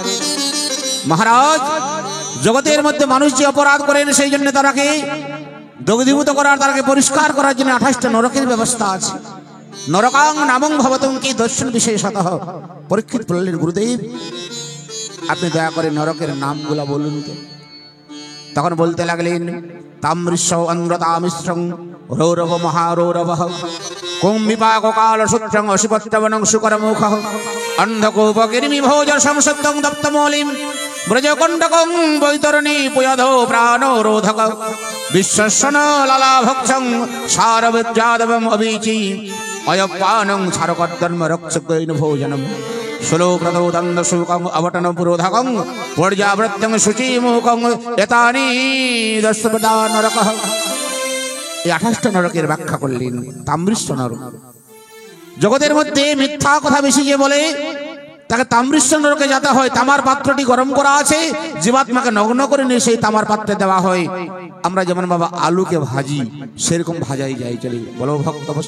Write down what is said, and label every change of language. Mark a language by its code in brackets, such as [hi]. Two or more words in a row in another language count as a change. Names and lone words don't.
[bn] মহারাজ, জগতের মধ্যে মানুষ যে অপরাধ করেন সেই জন্য তারাকে দগ্ধীভূত করার, তারাকে পরিষ্কার করার জন্য 28টা নরকের ব্যবস্থা আছে। [sa] নরকাং নামং ভবতং কি দর্শন বিশেষতঃ। [bn] পরীক্ষিত বললেন, গুরুদেব আপনি দয়া করে নরকের নামগুলা বলুন তো। তখন বলতে লাগলেন, [sa] তামৃষ্য অন্ধ্রতামিশ্রং রৌরব মহারৌরব কুম্ভিপাক কাল সূত্রং অশিপত্রবনং শুকরমুখ অন্ধকূপগিরিমি ভোজ সংসত্তং দপ্তমৌলিম ব্রজকণ্টকং বৈতরণী পুয়ধো প্রাণোরোধক বিশ্বসন লালাভক্ষং সারবিদ্যাদবম অবীচি অয়পানং ছারকর্ধর্ম রক্ষকৈন ভোজনম সুলোপ্রদোদন্দশূকং অবটন পুরোধকং পর্যাবৃত্যং শুচিমুখং এতানি দশপ্রদা নরকঃ। [bn] এই 28টা নরকের ব্যাখ্যা করলেন। তাম্রিষ্ট নরক, জগতের মধ্যে মিথ্যা কথা বেশি যে বলে তাকে তাম্রিষ্ট নরকে যেতে হয়। তামার পাত্রটি গরম করা আছে, জীবাত্মাকে নগ্ন করে নিয়ে সেই তামার পাত্রে দেওয়া হয়। আমরা যেমন বাবা আলুকে ভাজি, সেরকম ভাজাই যাই চলে।